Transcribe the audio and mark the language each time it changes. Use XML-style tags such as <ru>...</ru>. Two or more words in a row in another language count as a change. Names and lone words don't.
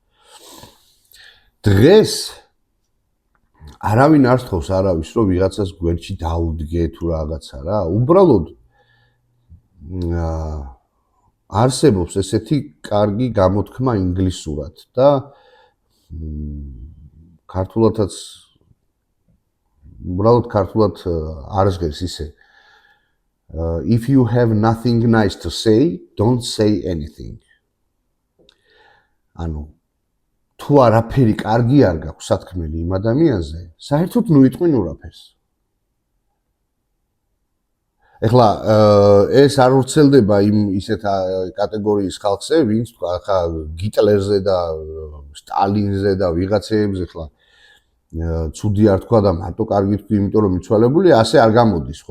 <ka>დღეს არავინ არ თხოვს არავის რომ ვიღაცას გვერდში დაუდგე თუ რაღაცა რა, უბრალოდ არსებობს ესეთი კარგი გამოთქმა ინგლისურად და ქართულადაც უბრალოდ ქართულად არ ჟღერს ისე.</ka> <en>If you have nothing nice to say, don't say anything.</en> <ka>ანუ თუ არაფერი კარგი არ გაქვს სათქმელი იმ ადამიანზე, საერთოდ ნუ იტყვინ ურაფერს. ეხლა ეს არ ვრცელდება იმ ისეთ კატეგორიის ხალხზე, ვინც თქვა ხა გიტლერზე და სტალინზე და ვიღაცეებზე ხლა ცუდი არ თქვა და მარტო კარგი თქვი, იმიტომ რომ მიცვალებული ასე არ გამოდის, ხო?</ka>